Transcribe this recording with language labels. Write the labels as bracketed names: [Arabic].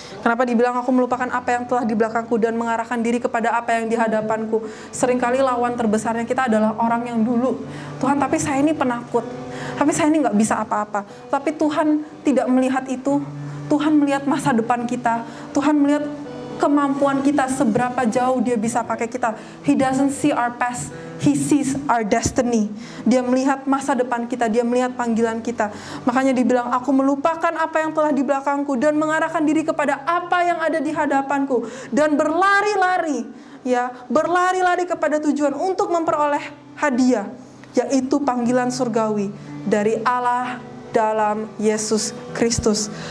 [Indonesian] Kenapa dibilang aku melupakan apa yang telah di belakangku dan mengarahkan diri kepada apa yang di hadapanku? Seringkali lawan terbesarnya kita adalah orang yang dulu. Tuhan, tapi saya ini penakut. Tapi saya ini nggak bisa apa-apa. Tapi Tuhan tidak melihat itu. Tuhan melihat masa depan kita. Tuhan melihat kemampuan kita, seberapa jauh dia bisa pakai kita. [English] He doesn't see our past, He sees our destiny. [Indonesian] Dia melihat masa depan kita, dia melihat panggilan kita. Makanya dibilang, aku melupakan apa yang telah di belakangku dan mengarahkan diri kepada apa yang ada di hadapanku, dan berlari-lari, ya, berlari-lari kepada tujuan untuk memperoleh hadiah, yaitu panggilan surgawi dari Allah dalam Yesus Kristus.